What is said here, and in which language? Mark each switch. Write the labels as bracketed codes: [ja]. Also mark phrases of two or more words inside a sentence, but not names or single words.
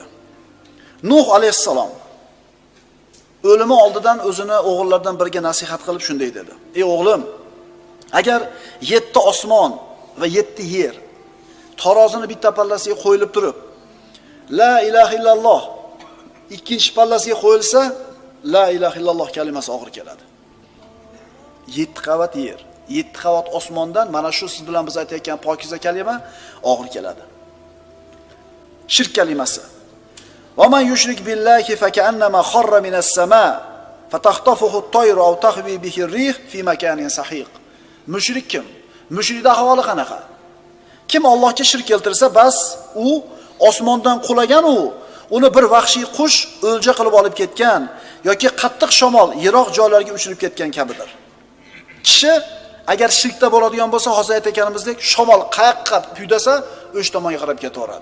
[uz] Nuh alayhissalom o'limi oldidan o'zini o'g'illaridan biriga nasihat qilib shunday dedi: "Ey o'g'lim, agar 7 osmon va 7 yer tarozini bitta pallasiga qo'yilib turib, [ar] لا إله إلا الله [uz] ikkinchi pallasiga qo'yilsa, [ar] لا إله إلا الله [uz] kalimasi og'ir keladi. 7 qavat yer, 7 qavat osmondan mana shu siz bilan biz aytayotgan pokiza kalima og'ir keladi. Shirk kalimasi. [ar] ومن يشرك بالله فكأنما خر من السماء فتخطفه الطير أو تهوي به الريح في مكان سحيق. [uz] Mushrik kim? Mushrikning ahvoli qanaqa? Kim Allohga shirk keltirsa, bas u osmondan qulagan uni bir vahshiy qush o'lja qilib olib ketgan yoki qattiq shamol yiroq joylarga uchirib ketgan kabidir. Kishi agar shirkda bo'ladigan bo'lsa, hozir aytganimizdek, shamol qayoqqa puydasa, o'sha tomonga qarab ketaveradi.